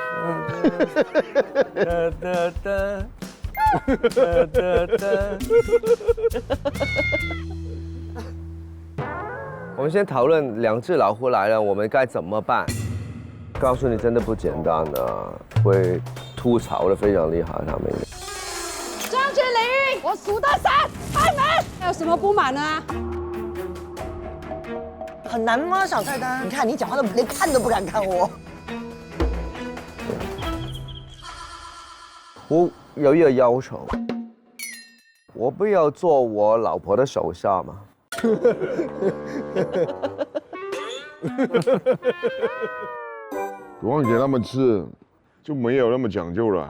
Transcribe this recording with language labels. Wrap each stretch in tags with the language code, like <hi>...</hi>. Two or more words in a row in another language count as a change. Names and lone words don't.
<zh>我們先討論兩隻老虎來了，我們該怎麼辦？告訴你，真的不簡單的，會吐槽的非常厲害，他們。張志霖，我數到3，開門。有什麼不滿啊？很難嗎？小菜單，你看你講話都連看都不敢看我。我有一個要求，我不要做我老婆的手下嘛。我给他们吃，就没有那么讲究了。</zh>